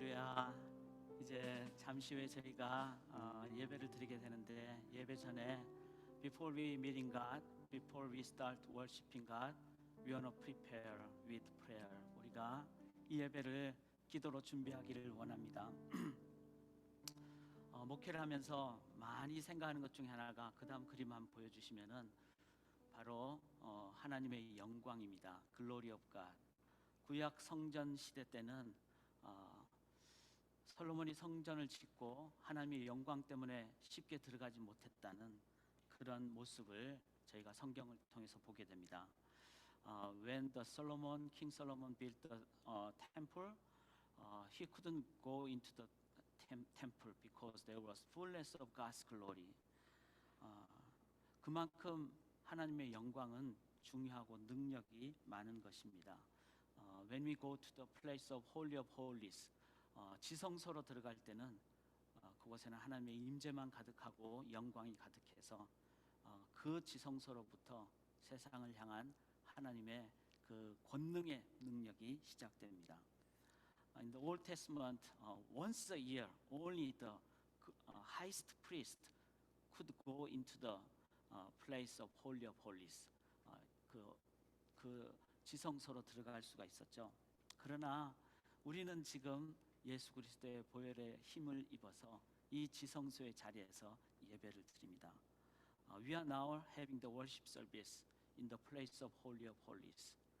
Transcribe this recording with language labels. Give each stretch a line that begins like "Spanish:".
Korean: 자, 이제 잠시 후에 저희가 예배를 드리게 되는데, 예배 전에
English: Before we meeting God, before we start worshiping God, we want to prepare with prayer.
Korean: 우리가 이 예배를 기도로 준비하기를 원합니다. 목회를 하면서 많이 생각하는 것 중에 하나가, 그 다음 그림 한번 보여주시면은 바로 하나님의 영광입니다.
English: Glory of God.
Korean: 구약 성전 시대 때는 솔로몬이 성전을 짓고 하나님의 영광 때문에 쉽게 들어가지 못했다는 그런 모습을 저희가 성경을 통해서 보게 됩니다.
English: When the King Solomon built the temple, he couldn't go into the temple because there was fullness of God's glory.
Korean: 그만큼 하나님의 영광은 중요하고 능력이 많은 것입니다.
English: When we go to the place of Holy of Holies,
Korean: 지성소로 들어갈 때는 그곳에는 하나님의 임재만 가득하고 영광이 가득해서 그 지성소로부터 세상을 향한 하나님의 그 권능의 능력이 시작됩니다.
English: In the Old Testament, once a year, only the highest priest could go into the place of Holy of Holies.
Korean: 그 지성소로 들어갈 수가 있었죠. 그러나 우리는 지금 예수 그리스도의 보혈의 힘을 입어서 이 지성소의 자리에서 예배를 드립니다.
English: We are now having the worship service in the place of Holy of Holies.